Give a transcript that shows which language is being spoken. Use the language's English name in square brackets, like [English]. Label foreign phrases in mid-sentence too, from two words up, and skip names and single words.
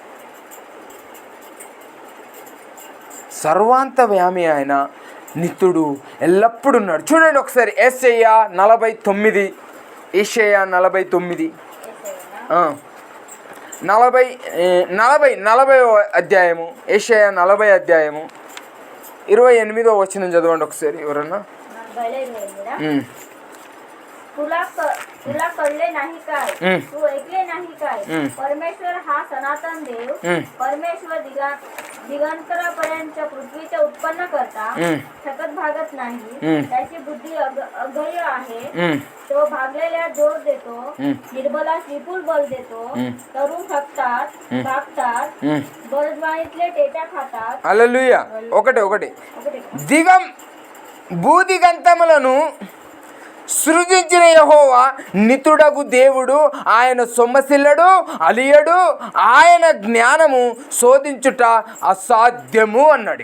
[Telugu] సర్వాంతర్యామి ఆయన, నిత్యుడు, ఎల్లప్పుడూ ఉన్నాడు. చూడండి ఒకసారి యేషయా 49, యేషయా 49 40 అధ్యాయము, యేషయా 40 అధ్యాయము 28వ వచనం చదవండి ఒకసారి ఎవరన్నా. [Marathi] तुला कळले नाही काय, तू ऐकले नाही काय, परमेश्वर हा सनातन देव, परमेश्वर दिगंतरापर्यंत पृथ्वीचे उत्पन्न करता, थकत भागत नाही, त्याची बुद्धी अगय आहे, तो भागलेल्या जोर देतो, निर्बलास विपुल बल देतो, तरुण थकतात, भागतात, बळजबरीतले टेट्या खातात. [Telugu] హల్లెలూయా. ఒకటి భూదిగంతములను సృజించిన యెహోవా నితుడగు దేవుడు, ఆయన సొమ్మసిల్లడు, అలియడు, ఆయన జ్ఞానము శోధించుట అసాధ్యము అన్నాడు.